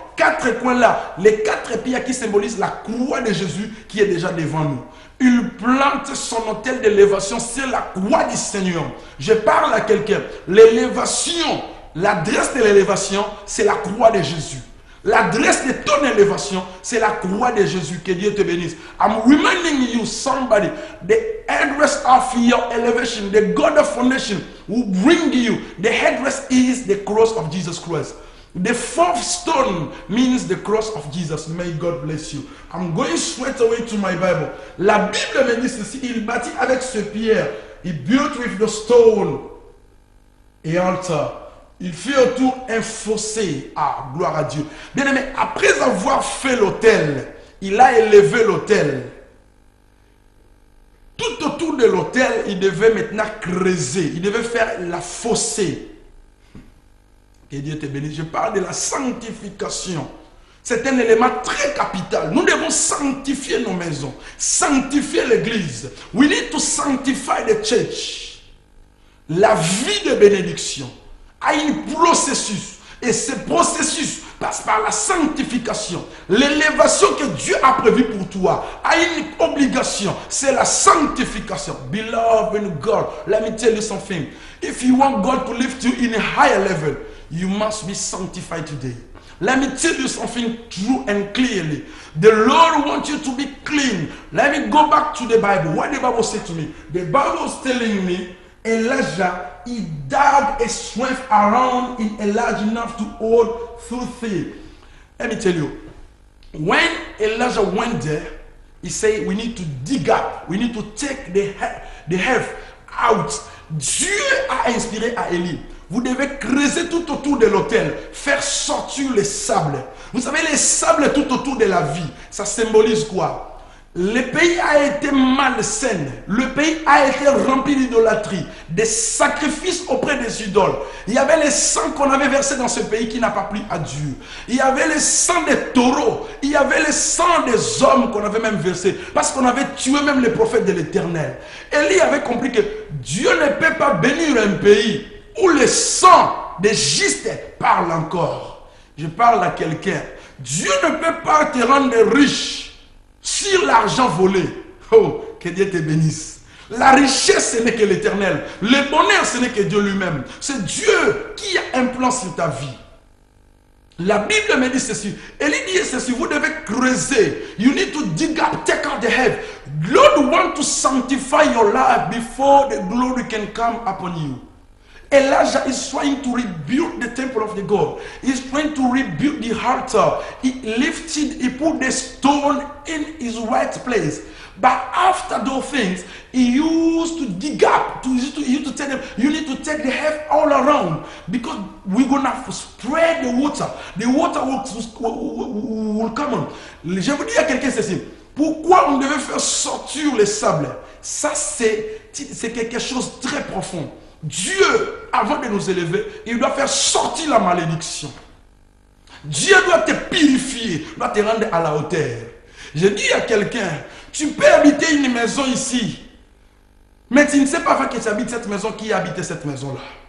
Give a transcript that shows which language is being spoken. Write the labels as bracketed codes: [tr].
[fr] 4 coins là, les 4 pierres qui symbolisent la croix de Jésus qui est déjà devant nous. Il plante son autel d'élévation sur la croix du Seigneur. Je parle à quelqu'un. L'élévation, l'adresse de l'élévation, c'est la croix de Jésus. L'adresse de ton élévation, c'est la croix de Jésus. Que Dieu te bénisse. [en] I'm reminding you, somebody, the address of your elevation, the God of foundation will bring you. The headrest is the cross of Jesus Christ. The 4th stone means the cross of Jesus. May God bless you. I'm going straight away to my Bible. [fr] La Bible me dit ceci. Il bâtit avec ce pierre. [en] He built with the stone [fr] et altar. Il fit autour un fossé. Ah, gloire à Dieu. Bien aimé, après avoir fait l'autel, il a élevé l'autel. Tout autour de l'autel, il devait maintenant creuser. Il devait faire la fossé. Que Dieu te bénisse. Je parle de la sanctification. C'est un élément très capital. Nous devons sanctifier nos maisons, sanctifier l'église. [en] We need to sanctify the church. [fr] La vie de bénédiction a un processus. Et ce processus passe par la sanctification. L'élévation que Dieu a prévue pour toi a une obligation. C'est la sanctification. [en] Beloved in God, let me tell you something. If you want God to lift you in a higher level, you must be sanctified today. Let me tell you something true and clearly. The Lord wants you to be clean. Let me go back to the Bible. What the Bible said to me? The Bible is telling me Elijah, he dug a strength around in large enough to hold through things. Let me tell you, when Elijah went there, he said, we need to dig up. We need to take the earth out. [fr] Dieu a inspiré à Élie. Vous devez creuser tout autour de l'autel, faire sortir les sables. Vous savez, les sables tout autour de la vie, ça symbolise quoi? Le pays a été malsain. Le pays a été rempli d'idolâtrie, des sacrifices auprès des idoles. Il y avait le sang qu'on avait versé dans ce pays qui n'a pas plu à Dieu. Il y avait le sang des taureaux. Il y avait le sang des hommes qu'on avait même versé. Parce qu'on avait tué même les prophètes de l'Éternel. Élie avait compris que Dieu ne peut pas bénir un pays où le sang des justes parle encore. Je parle à quelqu'un. Dieu ne peut pas te rendre riche sur l'argent volé. Oh, que Dieu te bénisse. La richesse, ce n'est que l'Éternel. Le bonheur, ce n'est que Dieu lui-même. C'est Dieu qui a un plan sur ta vie. La Bible me dit ceci. Elle dit ceci. Vous devez creuser. [en] You need to dig up, take out the head. Lord wants to sanctify your life before the glory can come upon you. Elijah is trying to rebuild the temple of the God. He's trying to rebuild the altar. He lifted, he put the stone in his right place. But after those things, he used to dig up. He used to tell them, you need to take the earth all around. Because we're going to spread the water. The water will come on. [fr] Je vous dis à quelqu'un ceci. Pourquoi on devait faire sortir les sables? Ça, c'est quelque chose de très profond. Dieu, avant de nous élever, il doit faire sortir la malédiction. Dieu doit te purifier, doit te rendre à la hauteur. Je dis à quelqu'un, tu peux habiter une maison ici, mais tu ne sais pas avant que tu habites cette maison, qui a habité cette maison-là.